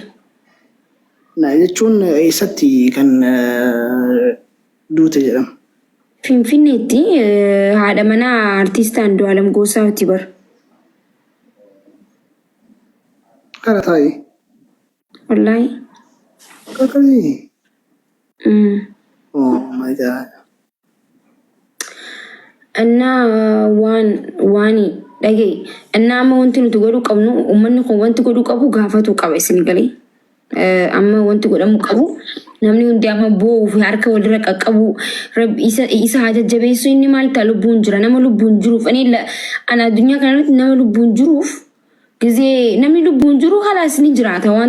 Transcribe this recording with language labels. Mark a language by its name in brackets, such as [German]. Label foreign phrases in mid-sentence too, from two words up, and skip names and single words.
[Oromo] Na jechuun eessatti kan duute jedhama. Finfinneetti haadha manaa artiist Andu'aalam Gosaati bar Kara taa'e. wallahi Kakasii. [English] Oh my god. [Oromo] እና ዋኒ dhage እና amma wanti nuti godhuu qabnu uummanni kun wanti godhuu qabu gaafatu qaba isin galee amma wanti godhamu qabu namni hundi amma boo'uu fi harka walirra qaqqabu isa hajajjabeessu inni maal ta'a lubbuun jira nama lubbuun jiruuf ana addunyaa kanarratti nama lubbuun jiruuf ጊዜ namni lubbuun jiru halaas ni jiraata waan